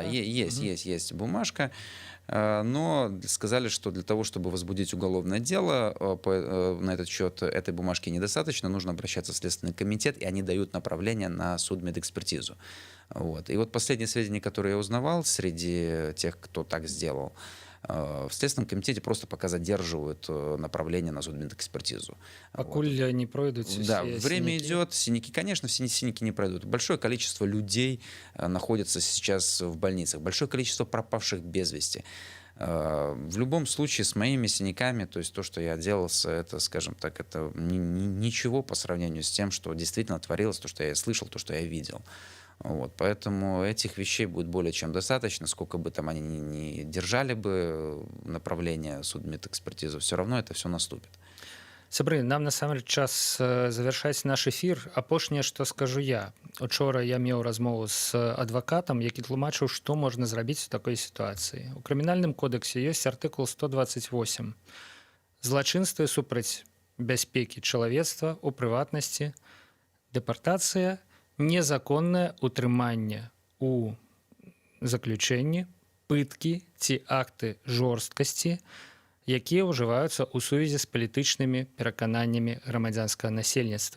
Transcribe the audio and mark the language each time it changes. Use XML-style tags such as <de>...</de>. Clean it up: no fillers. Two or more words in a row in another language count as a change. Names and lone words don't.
<ru>есть бумажка, но сказали, что для того, чтобы возбудить уголовное дело на этот счет, этой бумажки недостаточно, нужно обращаться в Следственный комитет, и они дают направление на судмедэкспертизу. Вот. И вот последние сведения, которые я узнавал среди тех, кто так сделал, в Следственном комитете просто пока задерживают направление на судмедэкспертизу.</ru> <be>Пакуль не пройдуць</be> <ru>Да,</ru> <be>усе</be> <ru>время</ru> <be>сінякі?</be> <ru>идет, синяки, конечно, синяки не пройдут. Большое количество людей находится сейчас в больницах, большое количество пропавших без вести. В любом случае с моими синяками, то есть то, что я делался, это, скажем так, это ничего по сравнению с тем, что действительно творилось, то, что я слышал, то, что я видел. Вот, поэтому этих вещей будет более чем достаточно, сколько бы там они ни держали бы направление судмедэкспертизы, все равно это все наступит.</ru> <be>Сябры, нам насамрэч час завяршаць наш эфір. Апошняе, што скажу я. Учора я меў размову з адвакатам, які тлумачыў, што можна зрабіць у такой сітуацыі. У крымінальным кодексе ёсць артыкул 128. Злачынствы супраць бяспекі чалавецтва, у прыватнасці, дэпартацыя, незаконнае утрыманне у заключэнні, пыткі ці акты жорсткасці, якія ўжываюцца ў сувязі з палітычнымі перакананнямі грамадзянскага насельніцтва.</be>